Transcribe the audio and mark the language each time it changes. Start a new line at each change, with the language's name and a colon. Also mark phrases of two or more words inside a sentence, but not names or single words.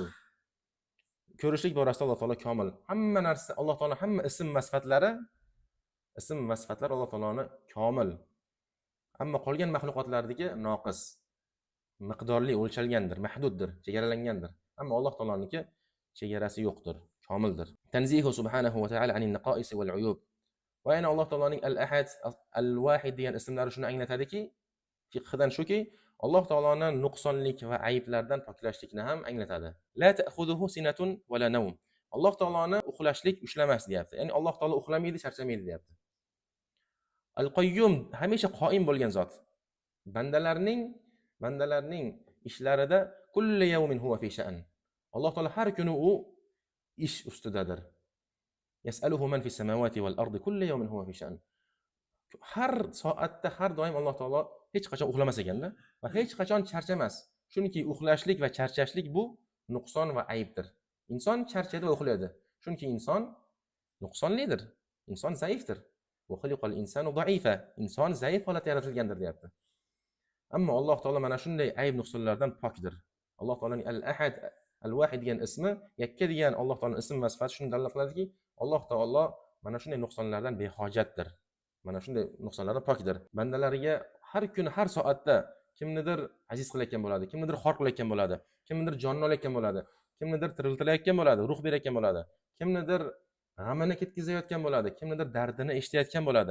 Uzbek: Ko'rishlik borasida Alloh taolo komil. Hamma narsa Alloh taolo hamma ism va sifatlar Alloh taoloning komil. Ammo qolgan maxluqotlardagi noqis, miqdorli o'lchalgandir, mahduddir, chegaralangandir. Ammo Alloh taoloniki chegarasi yo'qdir, komildir.
Arabic: تنزيهه سبحانه وتعالى عن النقائص والعيوب.
Uzbek: Va yana Alloh taoloning al-ahad, al-wahid degan ismlari shuni anglatadiki, fiqhdan shuki, Alloh taoloning nuqsonlik va ayblardan poklashlikni ham anglatadi.
Arabic: لا تأخذه سنة ولا نوم.
Uzbek: Alloh taoloni uxlashlik ushlamas deyapti. Ya'ni Alloh taolo uxlamaydi, charchamaydi deyapti. Al-Qayyum hamisha qoim bo'lgan zot. Bandalarning ishlarida
Arabic: كل يوم هو في شأن.
Uzbek: Alloh taolo har kuni u ish ustidadir.
Arabic: يسأله من في السماوات والأرض كل يوم هو في شأن.
Uzbek: Har soatda, har doim Alloh taolo hech qachon uxlamas ekanda va hech qachon charchamas. Chunki uxlashlik va charchashlik bu nuqson va aybdir. Inson charchaydi va uxlaydi. Chunki inson nuqsonlidir. Inson zaifdir.
Arabic: وخلق الإنسان ضعيفا.
Uzbek: Inson zaif holatda yaratilgandir deyapti. Ammo Alloh taolo mana shunday ayb nuqsonlardan pokdir. Alloh taolaning al-ahad, al-wahid degan ismi, yakka degan Alloh taolaning ism va sifati shuni dalolat qiladiki, Alloh taolo mana shunday nuqsonlardan behojatdir. Mana shunday nuqsonlardan pokdir. Bandalariga har kuni, har soatda kimnidir aziz qilayotgan bo'ladi, kimnidir xor qilayotgan bo'ladi, kimnidir jonini olayotgan bo'ladi, kimnidir tiriltirayotgan bo'ladi, ruh berayotgan bo'ladi, kimnidir g'amini ketkazayotgan bo'ladi, kimnidir dardini eshitayotgan bo'ladi.